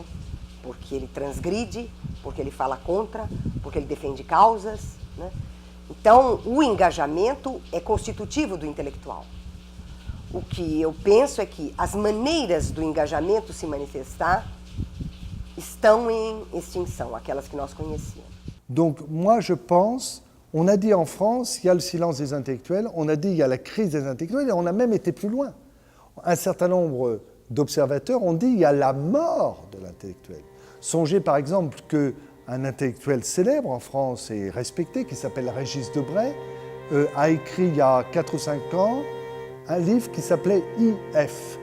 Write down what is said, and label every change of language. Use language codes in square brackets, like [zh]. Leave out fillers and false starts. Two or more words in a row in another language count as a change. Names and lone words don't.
[pt] Porque ele transgride, porque ele fala contra, porque ele defende causas, né? Então, o engajamento é constitutivo do intelectual. O que eu penso é que as maneiras do engajamento se manifestar estão em extinção, aquelas que nós conhecíamos. [fr] Donc, moi, je pense, on a dit en France, il y a le silence des intellectuels, on a dit il y a la crise des intellectuels, et on a même été plus loin. Un certain nombre d'observateurs ont dit il y a la mort de l'intellectuel. Songez par exemple qu'un intellectuel célèbre en France et respecté, qui s'appelle Régis Debray, a écrit il y a 4 ou 5 ans un livre qui s'appelait IF.